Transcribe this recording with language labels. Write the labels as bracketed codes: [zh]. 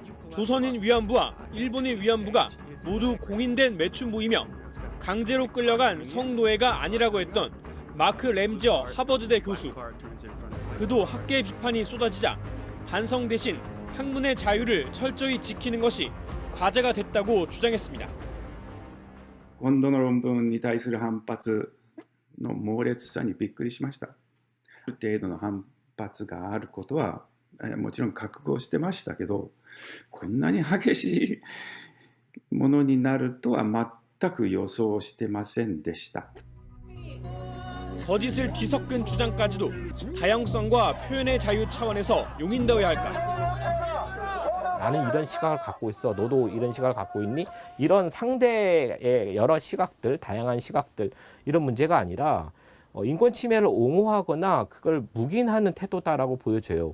[ko] 조선인 위안부와 일본인 위안부가 모두 공인된 매춘부이며 강제로 끌려간 성노예가 아니라고 했던 마크 램지어 하버드대 교수. 그도 학계 비판이 쏟아지자 반성 대신 학문의 자유를 철저히 지키는 것이 과제가 됐다고 주장했습니다. [ja] 今度の論文に対する反発の猛烈さにびっくりしました。ある程度の反発があることはもちろん覚悟してましたけど、こんなに激しいものになるとは全く予想してませんでした。 [ko] 거짓을 뒤섞은 주장까지도 다양성과 표현의 자유 차원에서 용인되어야 할까? 나는 이런 시각을 갖고 있어. 너도 이런 시각을 갖고 있니? 이런 상대의 여러 시각들, 다양한 시각들 이런 문제가 아니라 인권 침해를 옹호하거나 그걸 묵인하는 태도다라고 보여져요.